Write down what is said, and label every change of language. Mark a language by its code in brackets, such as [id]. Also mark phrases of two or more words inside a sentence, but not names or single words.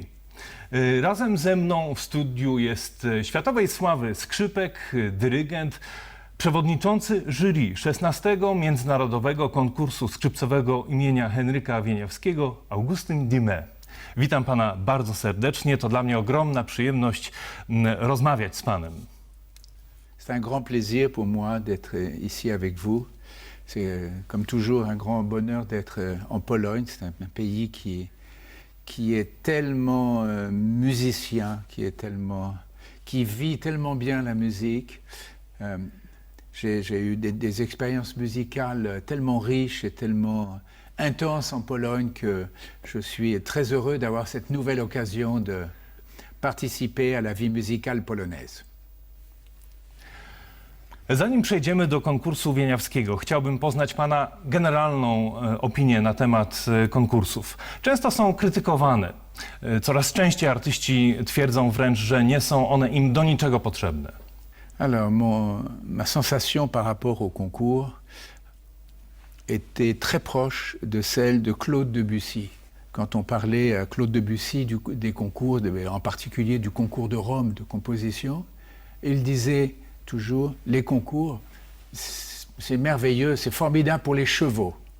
[pl] Razem ze mną w studiu jest światowej sławy skrzypek, dyrygent, przewodniczący jury 16. Międzynarodowego Konkursu Skrzypcowego imienia Henryka Wieniawskiego, Augustin Dumay. Witam Pana bardzo serdecznie. To dla mnie ogromna przyjemność rozmawiać z Panem. [fr] C'est un grand plaisir pour moi d'être ici avec vous. C'est comme toujours un grand bonheur d'être en Pologne. C'est un pays qui est tellement musicien, qui vit tellement bien la musique. J'ai eu des expériences musicales tellement riches et tellement intenses en Pologne que je suis très heureux d'avoir cette nouvelle occasion de participer à la vie musicale polonaise. [pl] Zanim przejdziemy do konkursu wieniawskiego, chciałbym poznać Pana generalną opinię na temat konkursów. Często są krytykowane. Coraz częściej artyści twierdzą wręcz, że nie są one im do niczego potrzebne. [fr] Alors, ma sensation par rapport au concours était très proche de celle de Claude Debussy. Quand on parlait à Claude Debussy des concours, en particulier du concours de Rome de composition, il disait toujours, les concours, c'est merveilleux, c'est formidable pour les chevaux.